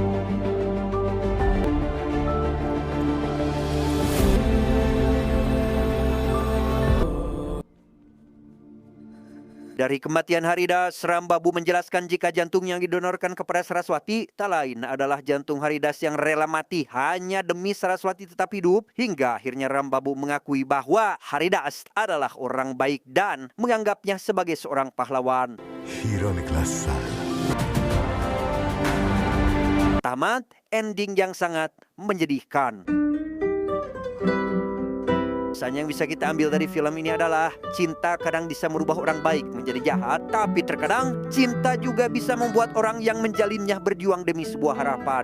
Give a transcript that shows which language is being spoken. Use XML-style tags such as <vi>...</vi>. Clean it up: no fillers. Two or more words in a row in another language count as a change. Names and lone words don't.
<id>Dari kematian Haridas, Rambabu menjelaskan jika jantung yang didonorkan kepada Saraswati tak lain adalah jantung Haridas yang rela mati hanya demi Saraswati tetap hidup. Hingga akhirnya Rambabu mengakui bahwa Haridas adalah orang baik dan menganggapnya sebagai seorang pahlawan.</id> <hi>हीरो निकला साला।</hi> <id>Tamat ending yang sangat menyedihkan. Pesan yang bisa kita ambil dari film ini adalah cinta kadang bisa merubah orang baik menjadi jahat, tapi terkadang cinta juga bisa membuat orang yang menjalinnya berjuang demi sebuah harapan.</id>